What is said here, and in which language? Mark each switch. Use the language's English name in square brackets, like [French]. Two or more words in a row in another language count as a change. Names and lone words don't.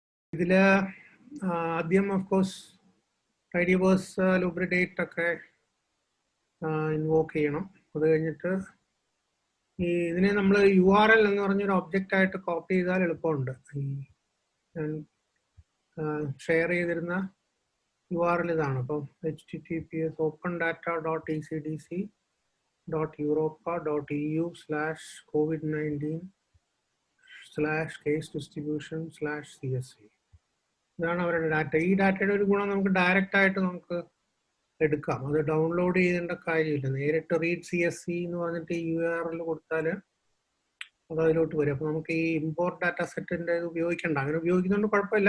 [Malayalam] ഇതിൽ ആദ്യം [English] of course [Malayalam] ടൈഡിവേഴ്സ് ലൂബ്രിഡേറ്റ് ഒക്കെ ഇൻവോക്ക് ചെയ്യണം. അത് കഴിഞ്ഞിട്ട് ഇതിനെ നമ്മൾ URL എന്ന് പറഞ്ഞൊരു ഒബ്ജക്റ്റ് ആയിട്ട് കോപ്പി ചെയ്താൽ എളുപ്പമുണ്ട്. ഈ ഞാൻ ഷെയർ ചെയ്തിരുന്ന URL ഇതാണ്. അപ്പം https opendata.ecdc.europa.eu/covid19/case-distribution/csv. ഇതാണ് അവരുടെ ഡാറ്റ. ഈ ഡാറ്റയുടെ ഒരു ഗുണം നമുക്ക് ഡയറക്റ്റ് ആയിട്ട് നമുക്ക് എടുക്കാം. അത് ഡൗൺലോഡ് ചെയ്യേണ്ട കാര്യമില്ല. നേരിട്ട് [English] read CSV [Malayalam] എന്ന് പറഞ്ഞിട്ട് ഈ URL കൊടുത്താൽ അത് അതിലോട്ട് വരും. അപ്പോൾ നമുക്ക് ഈ [English] import data [Malayalam] സെറ്റിന്റെ ഇത് ഉപയോഗിക്കേണ്ട. അങ്ങനെ ഉപയോഗിക്കുന്നതുകൊണ്ട് കുഴപ്പമില്ല.